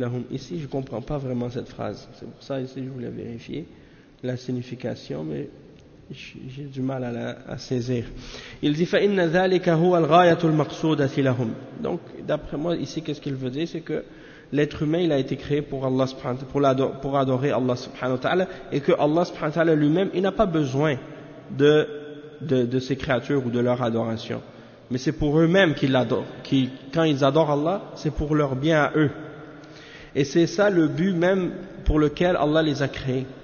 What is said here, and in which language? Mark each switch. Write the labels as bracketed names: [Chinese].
[French] Ici je ne comprends pas vraiment cette phrase, c'est pour ça ici je voulais vérifier la signification, mais j'ai du mal à saisir. Il dit [Arabic] فَإِنَّ ذَلِكَ هُوَ الْغَايَةُ الْمَقْصُودَةِ لَهُمْ. [French] Donc d'après moi ici, qu'est-ce qu'il veut dire, c'est que l'être humain il a été créé pour Allah subhanahu wa ta'ala, pour adorer Allah subhanahu wa ta'ala, et que Allah subhanahu wa ta'ala lui-même il n'a pas besoin de ses créatures ou de leur adoration, mais c'est pour eux-mêmes qu'ils l'adorent, qui quand ils adorent Allah c'est pour leur bien à eux, et c'est ça le but même pour lequel Allah les a créés.